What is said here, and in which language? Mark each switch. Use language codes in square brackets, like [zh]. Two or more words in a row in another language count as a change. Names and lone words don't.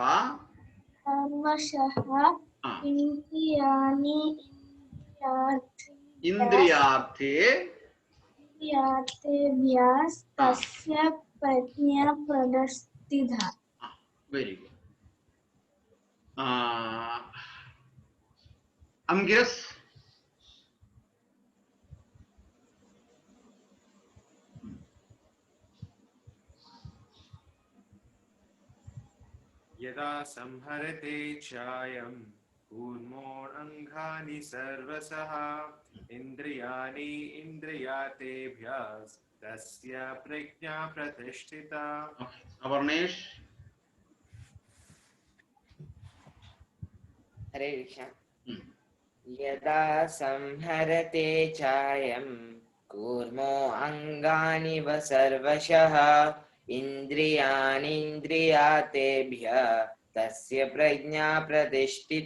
[sa] സർവശഃ ഇന്ദ്രിയാണി ഇന്ദ്രിയാർത്ഥേഭ്യഃ തസ്യ പ്രജ്ഞാ പ്രതിഷ്ഠിത. [en] very good. അംഗിരസ്. [sa] यदा संहरते चायं कूर्मोऽङ्गानि सर्वशः इन्द्रियाणि इन्द्रियार्थेभ्यः तस्य प्रज्ञा प्रतिष्ठिता. അവർണേഷ്. ഹരേ കൃഷ്ണ. യഥാ സംഹരത്തെ ചായം കൂർമോ അംഗാനിവ സർവശഃ ഇന്ദ്രിയാണി ഇന്ദ്രിയാർത്ഥേഭ്യഃ തസ്യ പ്രജ്ഞാ പ്രതിഷ്ഠിത.